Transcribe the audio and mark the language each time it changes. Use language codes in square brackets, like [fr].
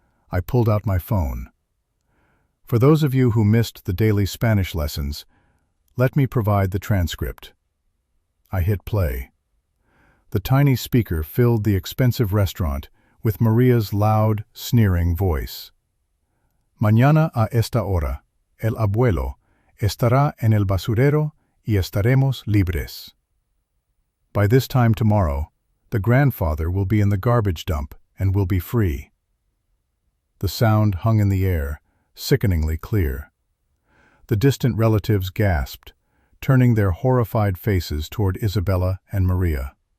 [en] I pulled out my phone. For those of you who missed the daily Spanish lessons, let me provide the transcript. I hit play. The tiny speaker filled the expensive restaurant with Maria's loud, sneering voice. [es] "Mañana a esta hora, el abuelo estará en el basurero y estaremos libres." [en] By this time tomorrow, the grandfather will be in the garbage dump and will be free. The sound hung in the air, sickeningly clear. The distant relatives gasped, turning their horrified faces toward Isabella and Maria.